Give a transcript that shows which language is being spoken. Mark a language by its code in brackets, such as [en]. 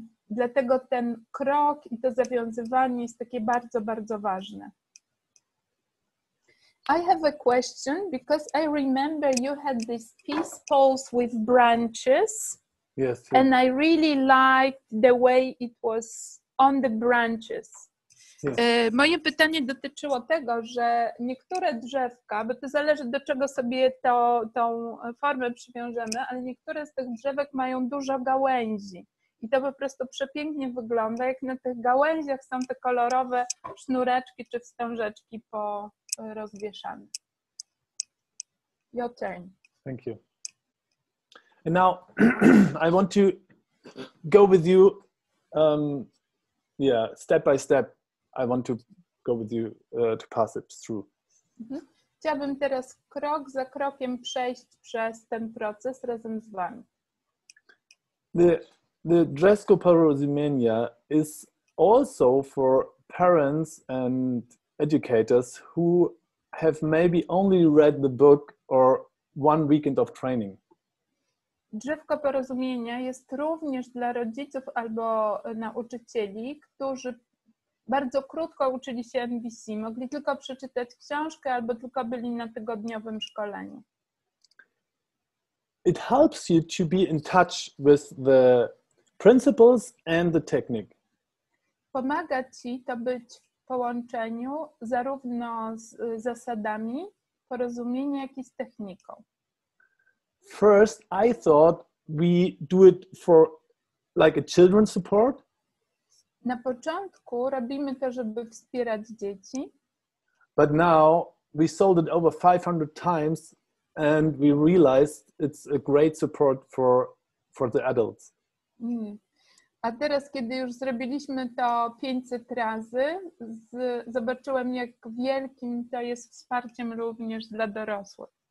[pl] Dlatego ten krok i to zawiązywanie jest takie bardzo, bardzo ważne. [en] I have a question because I remember you had these peace poles with branches. Yes. And I really liked the way it was on the branches. Yes. [pl] Moje pytanie dotyczyło tego, że niektóre drzewka, bo to zależy do czego sobie tą formę przywiążemy, ale niektóre z tych drzewek mają dużo gałęzi. I to po prostu przepięknie wygląda, jak na tych gałęziach są te kolorowe sznureczki czy wstążeczki porozwieszane. [en] Your turn. Thank you. And now I want to go with you, step by step. I want to go with you to pass it through. [pl] Chciałabym teraz krok za krokiem przejść przez ten proces razem z wami. [en] The Drzewko Porozumienia is also for parents and educators who have maybe only read the book or one weekend of training. [pl] Drzewko Porozumienia jest również dla rodziców albo nauczycieli, którzy bardzo krótko uczyli się NVC, mogli tylko przeczytać książkę albo tylko byli na tygodniowym szkoleniu. [en] It helps you to be in touch with the principles and the technique. [pl] Pomaga ci to być w połączeniu zarówno z zasadami porozumienia, jak i z techniką. [en] First, I thought we do it for like a children's support. [pl] Na początku robimy to, żeby wspierać dzieci. [en] But now we sold it over 500 times and we realized it's a great support for the adults. [pl] A teraz, kiedy już zrobiliśmy to 500 razy, zobaczyłem, jak wielkim to jest wsparciem również dla dorosłych.